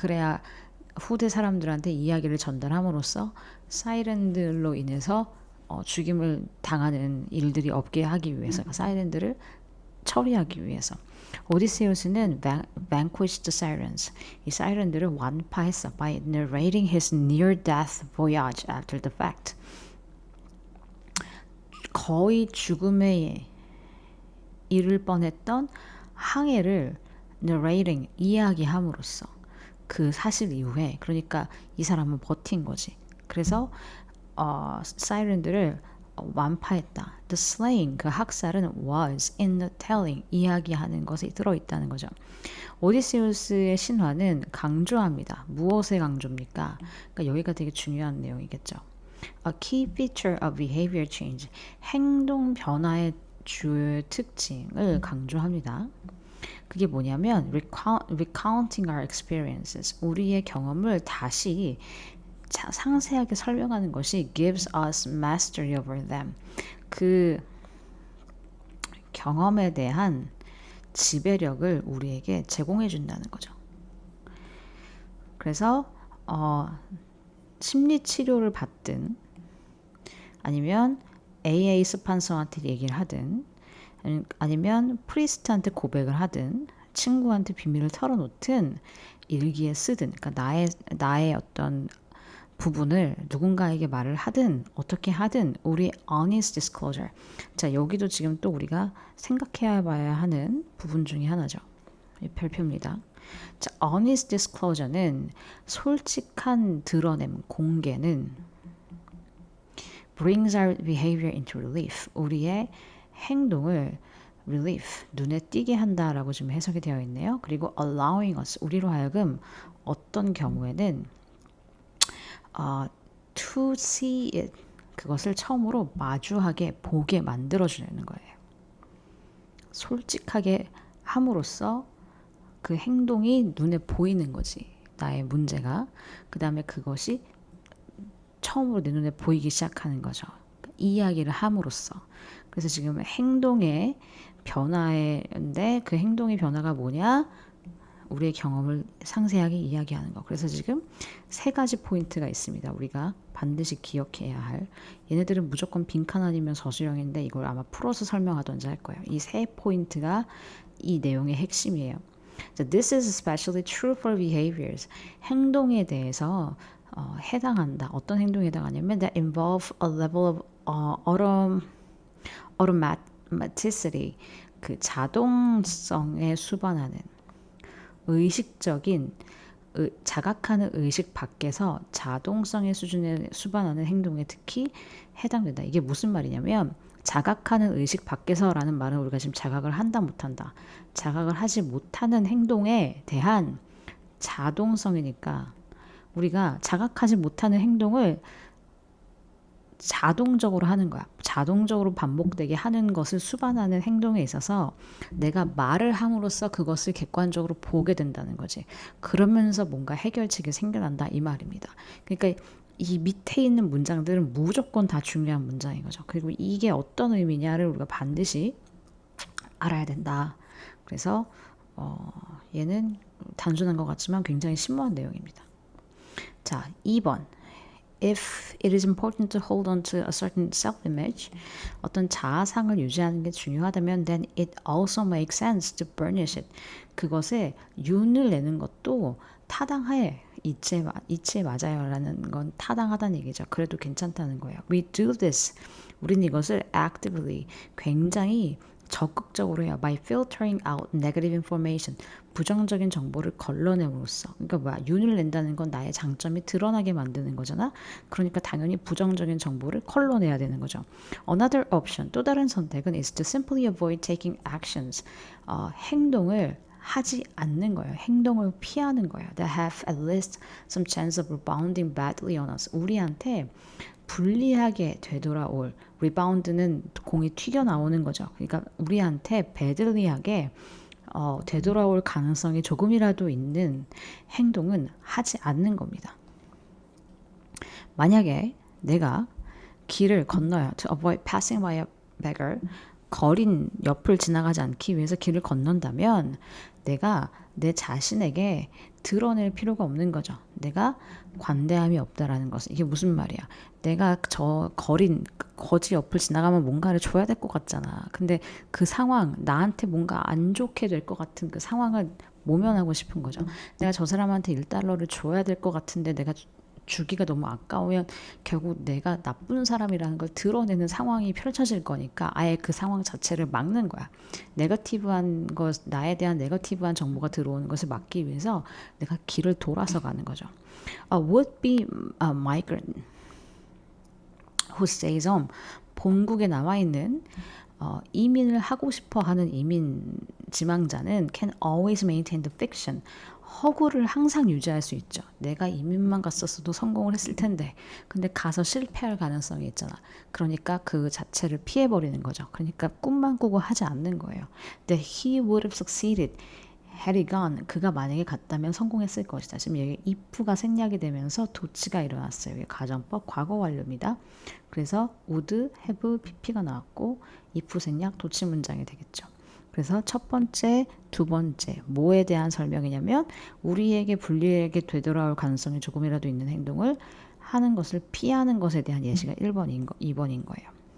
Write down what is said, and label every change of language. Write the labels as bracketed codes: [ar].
[ko] 그래야 후대 사람들한테 이야기를 전달함으로써 사이렌들로 인해서 죽임을 당하는 일들이 없게 하기 위해서 사이렌들을 처리하기 위해서 오디세우스는 [en] vanquished the sirens. [ko] 이 사이렌들을 완파했어. [en] by narrating his near-death voyage after the fact. [ko] 거의 죽음에 이를 뻔했던 항해를 narrating, 이야기함으로써 그 사실 이후에 그러니까 이 사람은 버틴 거지. 그래서 사이렌들을 완파했다. [en] The slaying, [ko] 그 학살은 [en] was in the telling, [ko] 이야기하는 것에 들어있다는 거죠. 오디세우스의 신화는 강조합니다. 무엇에 강조입니까? 그러니까 여기가 되게 중요한 내용이겠죠. [en] A key feature of behavior change, [ko] 행동 변화의 주요 특징을 강조합니다. 그게 뭐냐면 [en] recounting our experiences, [ko] 우리의 경험을 다시 상세하게 설명하는 것이 [en] gives us mastery over them. [ko] 그 경험에 대한 지배력을 우리에게 제공해 준다는 거죠. 그래서 심리 치료를 받든 아니면 AA 스판서한테 얘기를 하든 아니면 프리스트한테 고백을 하든 친구한테 비밀을 털어놓든 일기에 쓰든 그러니까 나의 어떤 부분을 누군가에게 말을 하든 어떻게 하든 우리 [en] honest disclosure. [ko] 자, 여기도 지금 또 우리가 생각해 봐야 하는 부분 중에 하나죠. 별표입니다. [en] 자, honest disclosure는 [ko] 솔직한 드러냄, 공개는 [en] brings our behavior into relief. [ko] 우리의 행동을 relief, 눈에 띄게 한다라고 지금 해석이 되어 있네요. 그리고 [en] allowing us, [ko] 우리로 하여금 어떤 경우에는 [en] to see it, [ko] 그것을 처음으로 마주하게 보게 만들어주는 거예요. 솔직하게 함으로써 그 행동이 눈에 보이는 거지. 나의 문제가. 그 다음에 그것이 처음으로 내 눈에 보이기 시작하는 거죠. 이야기를 함으로써. 그래서 지금 행동의 변화인데 그 행동의 변화가 뭐냐? 우리의 경험을 상세하게 이야기하는 거. 그래서 지금 세 가지 포인트가 있습니다. 우리가 반드시 기억해야 할. 얘네들은 무조건 빈칸 아니면 서술형인데 이걸 아마 풀어서 설명하던지 할 거예요. 이 세 포인트가 이 내용의 핵심이에요. [en] So this is especially true for behaviors. [ko] 행동에 대해서 해당한다. 어떤 행동에 해당하냐면 [en] that involve a level of automaticity. [ko] 그 자동성에 수반하는 의식적인 자각하는 의식 밖에서 자동성의 수준에 수반하는 행동에 특히 해당된다. 이게 무슨 말이냐면 자각하는 의식 밖에서라는 말은 우리가 지금 자각을 한다 못한다. 자각을 하지 못하는 행동에 대한 자동성이니까 우리가 자각하지 못하는 행동을 자동적으로 하는 거야. 자동적으로 반복되게 하는 것을 수반하는 행동에 있어서 내가 말을 함으로써 그것을 객관적으로 보게 된다는 거지. 그러면서 뭔가 해결책이 생겨난다 이 말입니다. 그러니까 이 밑에 있는 문장들은 무조건 다 중요한 문장인 거죠. 그리고 이게 어떤 의미냐를 우리가 반드시 알아야 된다. 그래서 얘는 단순한 것 같지만 굉장히 심오한 내용입니다. 자, 2번. [en] If it is important to hold on to a certain self-image, [ko] 어떤 자아상을 유지하는 게 중요하다면 [en] then it also makes sense to burnish it. [ko] 그것에 윤을 내는 것도 타당해. 이치에 맞아요 라는 건 타당하다는 얘기죠. 그래도 괜찮다는 거예요. [en] We do this. [ko] 우린 이것을 actively, 굉장히 적극적으로 해요. [en] By filtering out negative information. [ko] 부정적인 정보를 걸러냄으로써. 그러니까 뭐야? 윤을 낸다는 건 나의 장점이 드러나게 만드는 거잖아. 그러니까 당연히 부정적인 정보를 걸러내야 되는 거죠. [en] Another option, [ko] 또 다른 선택은 [en] is to simply avoid taking actions. [ko] 행동을 하지 않는 거예요. 행동을 피하는 거예요. [en] That have at least some chance of rebounding badly on us. [ko] 우리한테 불리하게 되돌아올 리바운드는 공이 튀겨나오는 거죠. 그러니까 우리한테 배들리하게 되돌아올 가능성이 조금이라도 있는 행동은 하지 않는 겁니다. 만약에 내가 길을 건너요. [en] To avoid passing by a beggar. [ko] 거린 옆을 지나가지 않기 위해서 길을 건넌다면 내가 내 자신에게 드러낼 필요가 없는 거죠. 내가 관대함이 없다라는 것은 이게 무슨 말이야? 내가 저 거지 옆을 지나가면 뭔가를 줘야 될 것 같잖아. 근데 그 상황, 나한테 뭔가 안 좋게 될 것 같은 그 상황을 모면하고 싶은 거죠. 내가 저 사람한테 1달러를 줘야 될 것 같은데 내가 주기가 너무 아까우면 결국 내가 나쁜 사람이라는 걸 드러내는 상황이 펼쳐질 거니까 아예 그 상황 자체를 막는 거야. 네거티브한 것, 나에 대한 네거티브한 정보가 들어오는 것을 막기 위해서 내가 길을 돌아서 가는 거죠. [en] Would be a migrant who stays home. [ko] 본국에 나와 있는 이민을 하고 싶어 하는 이민 지망자는 [en] can always maintain the fiction. [ko] 허구를 항상 유지할 수 있죠. 내가 이민만 갔었어도 성공을 했을 텐데 근데 가서 실패할 가능성이 있잖아. 그러니까 그 자체를 피해버리는 거죠. 그러니까 꿈만 꾸고 하지 않는 거예요. [en] That he would have succeeded had he gone. [ko] 그가 만약에 갔다면 성공했을 것이다. 지금 여기 if가 생략이 되면서 도치가 일어났어요. 이게 가정법 과거 완료입니다. 그래서 would, have, pp가 나왔고 if 생략 도치 문장이 되겠죠. 그래서 첫 번째, 두 번째 뭐에 대한 설명이냐면 우리에게 불리하게 되돌아올 가능성이 조금이라도 있는 행동을 하는 것을 피하는 것에 대한 예시가 2번인 거예요.